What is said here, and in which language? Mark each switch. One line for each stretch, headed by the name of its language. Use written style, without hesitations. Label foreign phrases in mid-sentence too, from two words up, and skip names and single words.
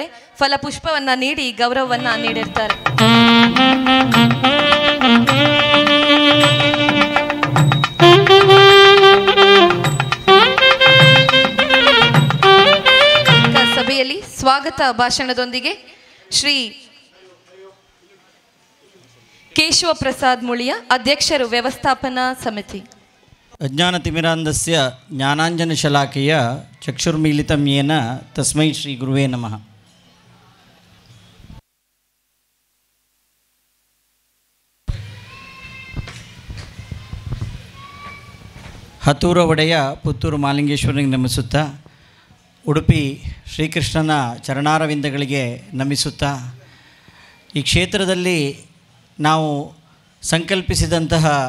Kannada: ಫಲಪುಷ್ಪವನ್ನ ನೀಡಿ ಗೌರವವನ್ನ ನೀಡಿರ್ತಾರೆ. ಸಭೆಯಲ್ಲಿ ಸ್ವಾಗತ ಭಾಷಣದೊಂದಿಗೆ ಶ್ರೀ ಕೇಶವ ಪ್ರಸಾದ್ ಮುಳಿಯ ಅಧ್ಯಕ್ಷರು, ವ್ಯವಸ್ಥಾಪನಾ ಸಮಿತಿ.
Sanskrit: ಅಜ್ಞಾನತಿಮಿರಾಂಧಸ್ಯ ಜ್ಞಾನಾಂಜನಶಲಾಕೆಯ ಚಕ್ಷುರ್ಮೀಲಿತಂ ಯೇನ ತಸ್ಮೈ ಶ್ರೀ ಗುರುವೇ ನಮಃ.
Kannada: ಹತ್ತೂರ ಒಡೆಯ ಪುತ್ತೂರು ಮಾಲಿಂಗೇಶ್ವರನಿಗೆ ನಮಿಸುತ್ತಾ, ಉಡುಪಿ ಶ್ರೀಕೃಷ್ಣನ ಚರಣಾರವಿಂದಗಳಿಗೆ ನಮಿಸುತ್ತಾ, ಈ ಕ್ಷೇತ್ರದಲ್ಲಿ ನಾವು ಸಂಕಲ್ಪಿಸಿದಂತಹ